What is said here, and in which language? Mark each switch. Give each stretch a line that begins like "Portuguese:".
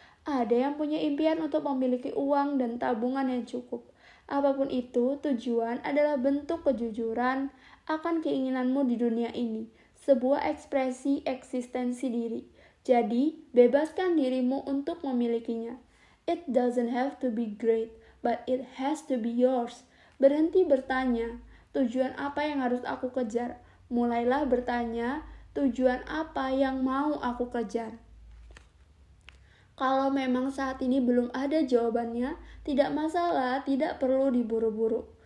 Indonesian: Ada yang punya impian untuk memiliki uang dan tabungan yang cukup. Apapun itu, tujuan adalah bentuk kejujuran akan keinginanmu di dunia ini, sebuah ekspresi eksistensi diri. Jadi, bebaskan dirimu untuk memilikinya.
English: It doesn't have to be great, but it has to be yours.
Indonesian: Berhenti bertanya, tujuan apa yang harus aku kejar? Mulailah bertanya, tujuan apa yang mau aku kejar? Kalau memang saat ini belum ada jawabannya, tidak masalah, tidak perlu diburu-buru.